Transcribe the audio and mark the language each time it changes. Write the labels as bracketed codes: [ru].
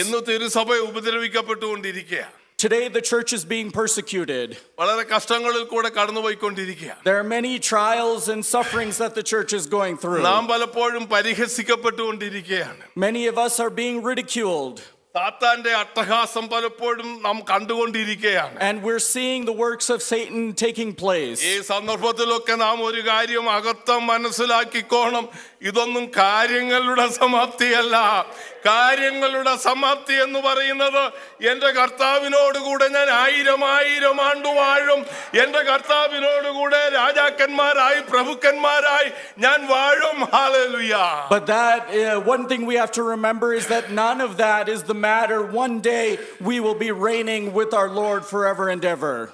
[ml] ഇന്ന് തിരുസഭ ഉപദ്രവിക്കപ്പെട്ടുകൊണ്ടിരിക്കുക. [en] Today the church is being persecuted. [ml] വളരെ കഷ്ടങ്ങളിൽ കൂടെ കടന്നുപോയിക്കൊണ്ടിരിക്കുക. [en] There are many trials and sufferings that the church is going through. [ml] നാം പലപ്പോഴും പരിഹസിക്കപ്പെട്ടുകൊണ്ടിരിക്കുകയാണ്. [en] Many of us are being ridiculed. [ml] സാത്താന്റെ അട്ടഹാസം പലപ്പോഴും നാം കണ്ടുകൊണ്ടിരിക്കുകയാണ്. [en] And we're seeing the works of Satan taking place. [ml] ഈ സന്ദർഭത്തിലൊക്കെ നാം ഒരു കാര്യം അകത്തം മനസ്സിലാക്കിക്കോണം. ഇതൊന്നും കാര്യങ്ങളുടെ സമാപ്തിയല്ല. കാര്യങ്ങളുടെ സമാപ്തി എന്ന് പറയുന്നത് എൻ്റെ കർത്താവിനോടുകൂടെ ഞാൻ 1000 ആണ്ട് വാഴും. എൻ്റെ കർത്താവിനോടുകൂടെ രാജാക്കന്മാരായി പ്രഭുക്കന്മാരായി ഞാൻ വാഴും. Hallelujah. [en] But that one thing we have to remember is that none of that is the matter. One day we will be reigning with our Lord forever and ever.